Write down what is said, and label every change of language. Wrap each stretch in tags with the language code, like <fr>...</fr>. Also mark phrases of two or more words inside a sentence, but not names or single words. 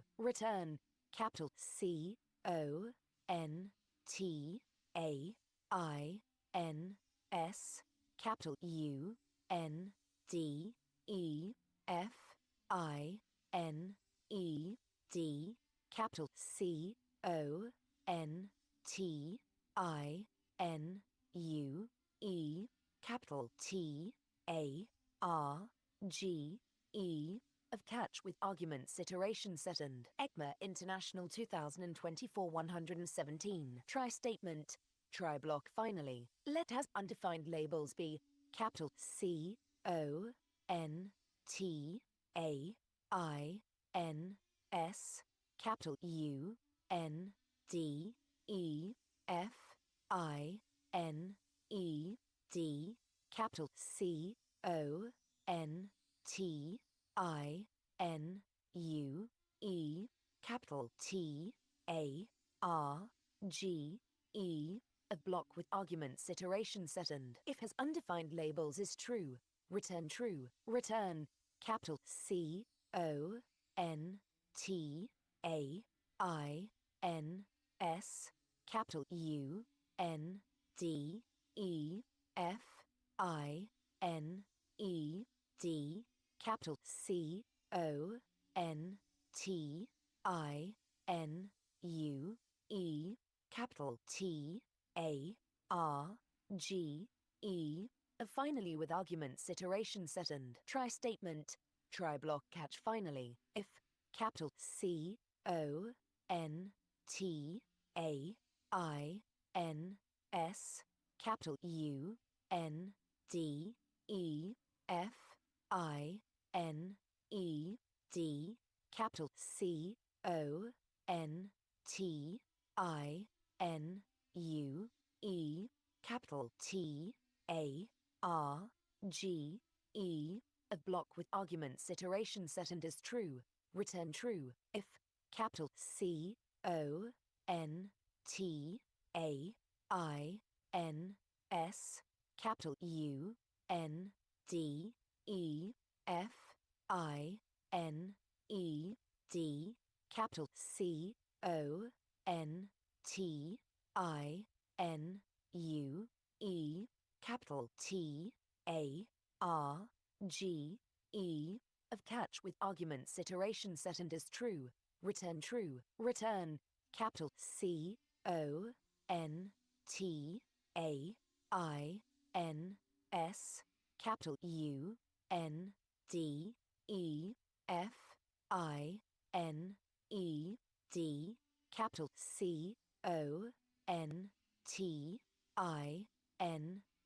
<en>Return capital C O N T A I N S capital U N D E F I N E D capital C O N T I N U E capital T A R G E of catch with arguments iteration set and ECMA International 2024 117. Try statement. Try block finally. Let has undefined labels be capital C O N T A I N S capital U N D E F I N E D capital C O N T I N U E capital T A R G E of block with arguments iteration set and if has undefined labels is true, return true. Return capital C O N T A I N S capital U N D E F I N E D capital C O N T I N U E capital T A R G E finally with arguments iteration set and try statement. Try block catch finally if capital C O N T A I N S capital U N D E F I N E D capital C O N T I N U E capital T A R G E of block with arguments iteration set and is true, return true. If capital C O N T A I N S capital U N D E F I N E D capital C O N T I N U E capital T A R G E of catch with arguments iteration set and is true, return true. Return capital C O N T A I N S capital U N D E F I N E D capital C O N T I N</en>